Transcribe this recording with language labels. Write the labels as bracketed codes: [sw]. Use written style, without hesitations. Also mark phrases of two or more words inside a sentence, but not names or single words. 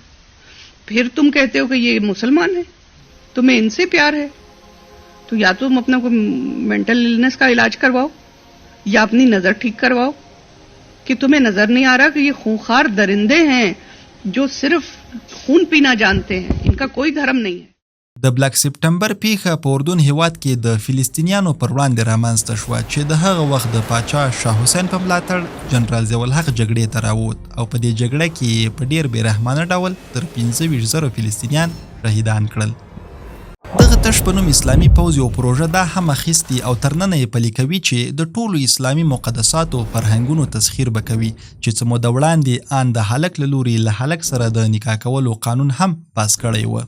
[hi] फिर तुम कहते हो कि ये मुसलमान है, तुम्हें इनसे प्यार है, तो या तुम अपना कोई [en] mental illness [hi] का इलाज करवाओ या अपनी नजर ठीक करवाओ कि तुम्हें नजर नहीं आ रहा कि ये खूंखार दरिंदे हैं जो सिर्फ खून पीना जानते हैं, इनका कोई धर्म नहीं है. [ps] د بلک سپټمبر پیښه په اردن هیواد کې د فلسطینیانو پر وړاندې رامنځته شوه چې د هغه وخت د پاچا شاه حسین په ملاتړ جنرال ضیاءالحق جګړې ته راووت او په دې جګړه کې په ډیر بې رحمانه ډول تر 25,000 فلسطینیان شهیدان کړل. دغه تش په نوم اسلامي پوځ یو پروژه دا هم اخیستي او تر ننه یې پلي کوي چې د ټولو اسلامي مقدساتو فرهنګونو تسخیر به کوي چې څه موده وړاندې ان د هلک له لوري له هلک سره د نکاح کولو قانون هم پاس کړی و.